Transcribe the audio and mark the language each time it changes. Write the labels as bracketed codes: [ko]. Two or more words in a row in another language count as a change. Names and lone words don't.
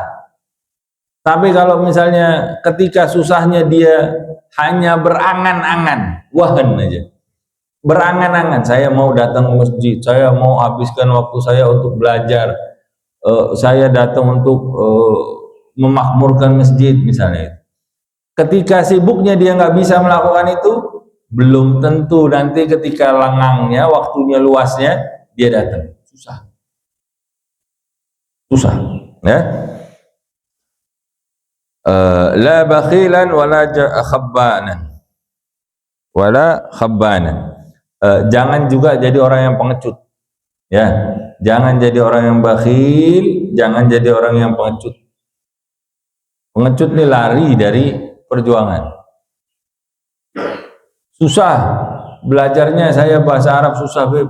[id] Tapi kalau misalnya ketika susahnya dia hanya berangan-angan, wahan aja, berangan-angan, saya mau datang ke masjid, saya mau habiskan waktu saya untuk belajar, saya datang untuk memakmurkan masjid misalnya. Ketika sibuknya dia nggak bisa melakukan itu, belum tentu nanti ketika lengangnya, waktunya luasnya, dia datang. Susah, [ar] ya. La bakhilan wala khabbanan, [id] jangan juga jadi orang yang pengecut, ya. Jangan jadi orang yang bakhil, jangan jadi orang yang pengecut. Pengecut ini lari dari perjuangan. Susah belajarnya, saya bahasa Arab susah, Beb.